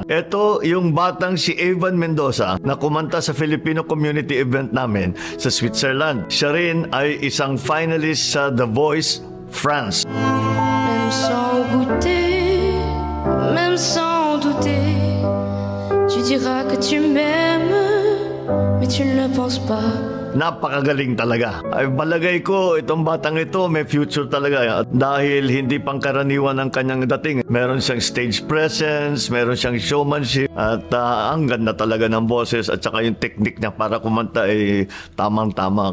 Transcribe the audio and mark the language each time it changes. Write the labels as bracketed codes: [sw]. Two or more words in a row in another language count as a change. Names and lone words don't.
[tl] Ito yung batang si Evan Mendoza na kumanta sa Filipino community event namin sa Switzerland. Siya rin ay isang finalist sa The Voice France. [fr] Même sans goûter, même sans douter, tu diras que tu m'aimes, mais tu ne le penses pas. [tl] Napakagaling talaga. Ay balagay ko itong batang ito may future talaga at dahil hindi pangkaraniwan ang kanyang dating. Meron siyang [en] stage presence, [tl] meron siyang showmanship at ang ganda talaga ng boses at saka yung technique niya para kumanta ay tamang-tama.